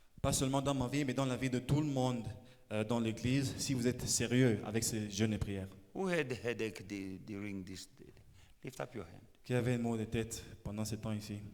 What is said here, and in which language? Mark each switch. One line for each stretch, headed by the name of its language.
French: Pas seulement dans ma vie, mais dans la vie de tout le monde dans l'église, si vous êtes sérieux avec ces jeûnes et prières.
English: Who had headache during this day? Lift up your hand.
French: Qui avait le mot de tête pendant ce temps ici?